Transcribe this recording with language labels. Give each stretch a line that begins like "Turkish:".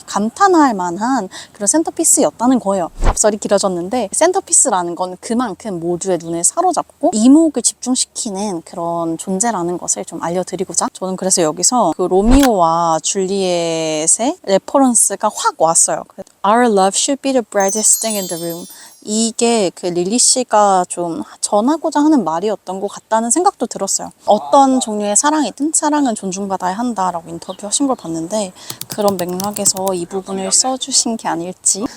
Korean: 감탄할 만한 그런 센터피스였다는 거예요. 앞설이 길어졌는데 센터피스라는 건 그만큼 모두의 눈을 사로잡고 이목을 집중시키는 그런 존재라는 것을 좀 알려드리고자 저는 그래서 여기서 그 로미오와 줄리엣의 레퍼런스가 확 왔어요.
English: Our love should be the brightest thing in the room.
Korean: 이게 그 릴리 씨가 좀 전하고자 하는 말이었던 것 같다는 생각도 들었어요. 어떤 종류의 사랑이든 사랑은 존중받아야 한다라고 인터뷰하신 걸 봤는데 그런 맥락에서 이 부분을 써주신 게 아닐지.